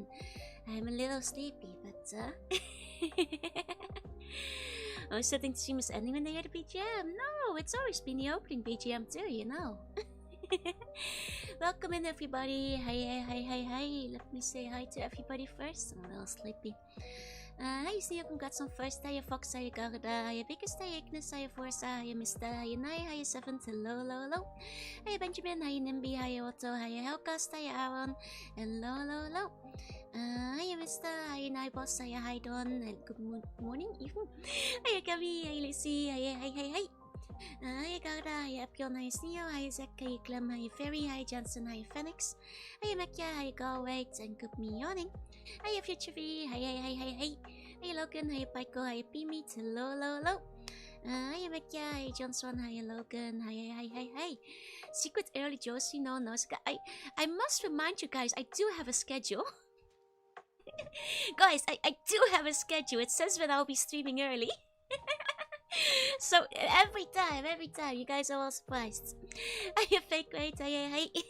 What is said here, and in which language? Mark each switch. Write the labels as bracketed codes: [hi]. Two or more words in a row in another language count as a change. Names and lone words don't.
[en] I'm a little sleepy, but I was setting to stream is ending when they hear the BGM. No, it's always been the opening BGM too, you know. Welcome in, everybody. Hi. Let me say hi to everybody first. I'm a little sleepy. Hi, Sneeuw, congrats on first. Hiya, Fox. Hiya, Garda. Hiya, Biggest. Hiya, Ignis. Hiya, Forza. Hiya, Mr. Hiya, Nai. Hiya, Seventh. Hello. Hiya, Benjamin. Hiya, Nimby. Hiya, Otto. Hiya, Hellcast. Hiya, Aaron. Hello. Hiya, Mr. Hiya, Nai Boss. Hiya, Hi, Don. Good morning, even. Hiya, Gabby. Hiya, Lucy. Hiya, hi. Hiya, Garda. Hiya, Epion. Hiya, Sneeuw. Hiya, Zek. Hiya, Clem. Hiya, Ferry. Hiya, Johnson. Hiya, Phoenix. Hiya, Mekia. Hiya, Galway. And good morning. Hiya, Future V. Hi. Hiya, Logan. Hiya, Pyko. Hiya, P-Meat. Hello. Hiya, Mekia. Hiya, Johnson. Hiya, Logan. Hi. Secret early Josie. No. I must remind you guys, I do have a schedule. Guys, I do have a schedule. It says when I'll be streaming early. So every time, you guys are all surprised. Hiya, Fake Wait. Hi.